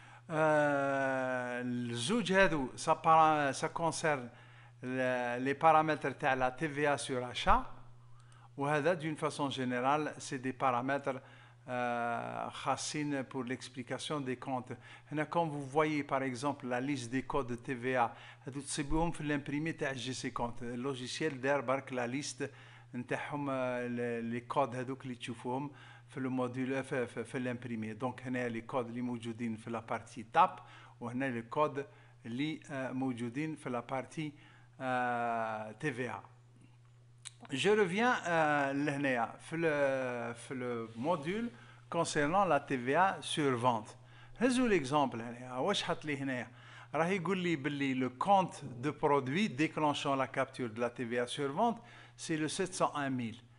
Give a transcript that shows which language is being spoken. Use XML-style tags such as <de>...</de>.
<ar>الزوج هذو</ar> <fr>ça concerne les paramètres</fr> <ar>تاع</ar> <fr>la TVA sur achat.</fr> <ar>وهذا</ar> <fr>d'une façon générale c'est des paramètres</fr> <ar>خاصين</ar> <fr>pour l'explication des comptes.</fr> <ar>هنا</ar> <fr>comme vous voyez par exemple la liste des codes de TVA</fr> <ar>هذو تصيبوهم في</ar> <fr>l'imprimé</fr> <ar>تاع</ar> <fr>G50.</fr> <ar>اللوجيسيال دار برك لا ليست نتاعهم لي كود هذوك اللي تشوفوهم في الموديل في الامبريمي. دونك هنا لي كود اللي موجودين في لا بارتي تاب وهنا لي كود اللي موجودين في</ar> <fr>la partie TVA. Je reviens</fr> <ar>لهنايا في</ar> <fr>le module concernant la TVA sur vente.</fr> <ar>هزوا</ar> <fr>l'exemple</fr> <ar>هنايا واش حط لي هنايا راه يقول لي باللي</ar> <fr>le compte de produit déclenchant la capture de la TVA sur vente c'est le 701 000.</fr>